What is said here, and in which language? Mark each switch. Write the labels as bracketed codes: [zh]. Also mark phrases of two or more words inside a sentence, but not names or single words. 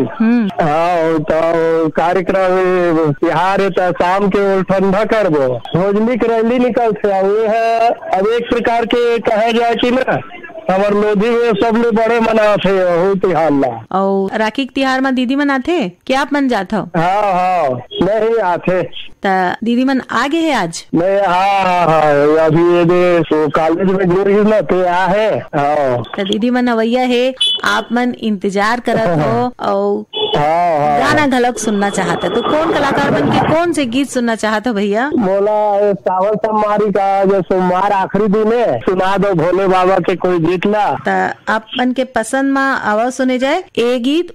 [hne] हाँ, तो कार्यक्रम तिहार है तो शाम के ठंडा करबो। भोजली के रैली निकलते है। अब एक प्रकार के कहे जाए कि ना हमार लोधी में सबले बड़े मनाते हो तिहार ला। और राखी के तिहार में दीदी मन आथे क्या आप मन जाते हो? हाँ हाँ, नहीं आते। दीदी मन आगे है आज? नहीं, हाँ हाँ हाँ, अभी ये तो कॉलेज में जुड़ गई ना तो आ है। तो दीदी मन अवैया है, आप मन इंतजार करत हो और गाना घलक सुनना चाहते, तो कौन कलाकार बन के कौन से गीत सुनना चाहते हो भैया? बोला सावन सोमवारी का जो सोमवार आखिरी दिन है, सुना दो भोले बाबा के कोई गीत ला। आप मन के पसंद में आवाज सुने जाए ए गीत।